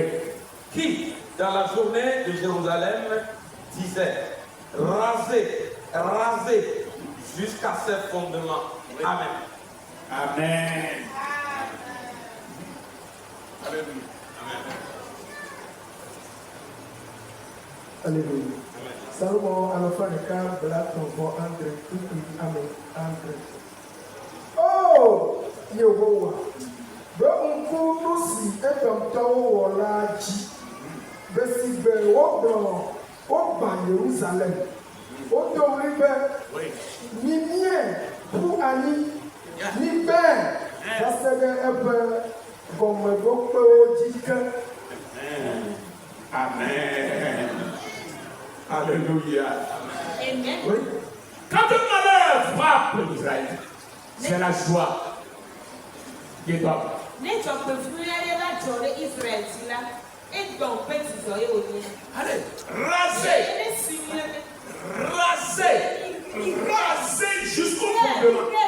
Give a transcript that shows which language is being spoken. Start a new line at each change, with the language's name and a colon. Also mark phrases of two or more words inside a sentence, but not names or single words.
French: qui, dans la journée de Jérusalem, disaient: rasez, rasez, jusqu'à ses fondements. Amen. Amen. Alléluia. Amen. Alléluia.
Ewe: Salomon alafa ɖeka bla tɔ̃vɔ andre tukui ame andre. Oh, Yehowa, be ŋku nu si Edomtɔwo wɔ la dzi, be si be wogbã Yerusalem, wodo ɣli be mimie ƒu anyi, mibɛ va se ɖe eƒe gɔmeɖokpewo dzi ke.
French: Amen. Alléluia. Amen. Oui. Quand un malheur frappe Israël, c'est la joie qui est bonne. Allez, rasez, rasez, rasez jusqu'au fondement.